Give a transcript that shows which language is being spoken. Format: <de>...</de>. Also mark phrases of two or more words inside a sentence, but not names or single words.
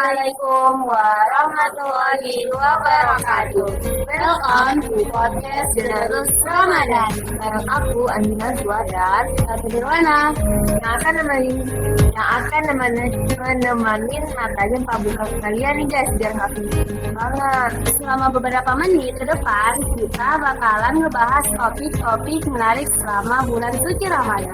<ar>السلام عليكم ورحمة الله وبركاته.</ar> <en>Welcome to podcast Generus Ramadan.</en> <id>Bareng aku Andina Zuadan atau Nirwana yang akan menemani matanya pembuka kalian nih guys, biar nggak bingung banget. Selama beberapa menit ke depan kita bakalan ngebahas topik-topik menarik selama bulan suci Ramadan.</id>